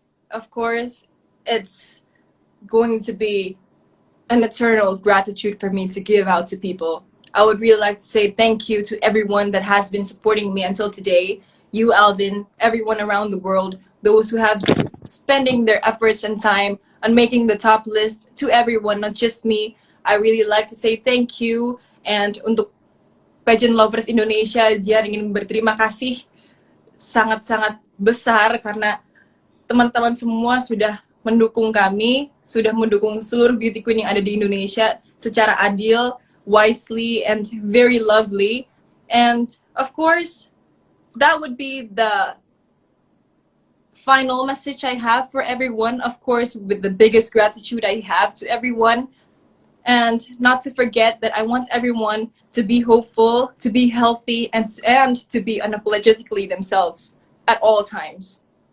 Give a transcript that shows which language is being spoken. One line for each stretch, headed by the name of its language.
English: Of course, it's going to be an eternal gratitude for me to give out to people. I would really like to say thank you to everyone that has been supporting me until today. You, Alvin, everyone around the world, those who have been spending their efforts and time on making the top list, to everyone, not just me. I really like to say thank you.
Indonesian: And untuk pageant lovers Indonesia, dia ingin berterima kasih sangat-sangat besar karena teman-teman semua sudah mendukung kami, sudah mendukung seluruh beauty queen yang ada di Indonesia secara adil,
English: wisely, and very lovely. And of course, that would be the final message I have for everyone. Of course, with the biggest gratitude I have to everyone. And not to forget that I want everyone to be hopeful, to be healthy, and to be unapologetically themselves at all times.